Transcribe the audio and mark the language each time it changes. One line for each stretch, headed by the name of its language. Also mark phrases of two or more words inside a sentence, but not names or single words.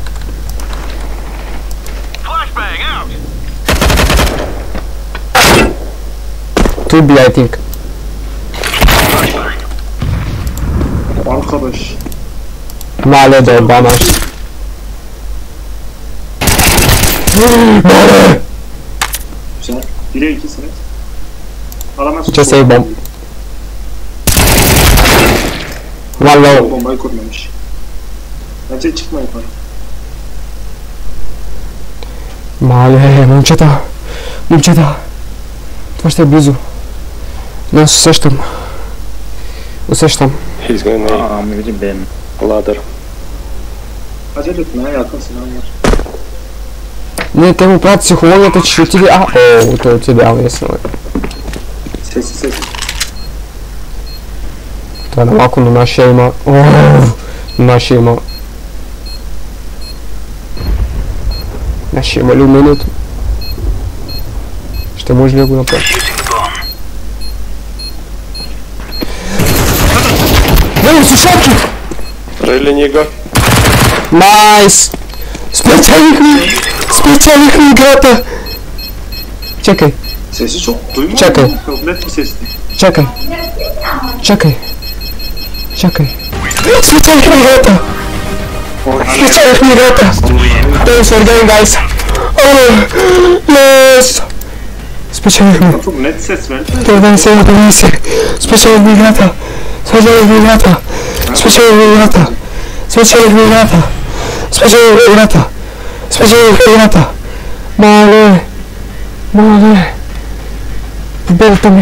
English: Two B, I think.
Turkish: Arkadaş. Male de bana. Güzel. 1'e 2 sene. Alamaz. Just say bomb. Vallahi. Bombayı kurmamış. Bence çıkma yukarı.
Bulgarian: Мале, момчета. Това ще е близо. Но аз усещам.
English: He's gonna
Turkish: Aa müdür benim.
English: ladder.
Turkish: Acele etme, yakın silah var.
Bulgarian: Не, те му правят психологията, че ще отиде... той отиде, ясно е.
Turkish: Sessiz.
Bulgarian: Това е на малко, но нашия има... Нашия има ли умението? Ще може ли да го направи? Вей, слушалки!
English: Really, Nigo?
Bulgarian: Найс! Спечелихме играта! Чакай,
Turkish: Sesi çok duymuyor Çakal. musun? Çok net bir sesti.
Bulgarian: чакай. Спечелихме играта!
English: Thanks for game, guys! Yes!
Bulgarian: Спечелихме!
Turkish: Çok net ses ver.
Bulgarian: Това се. Спечелихме играта! Мале! Победата ми!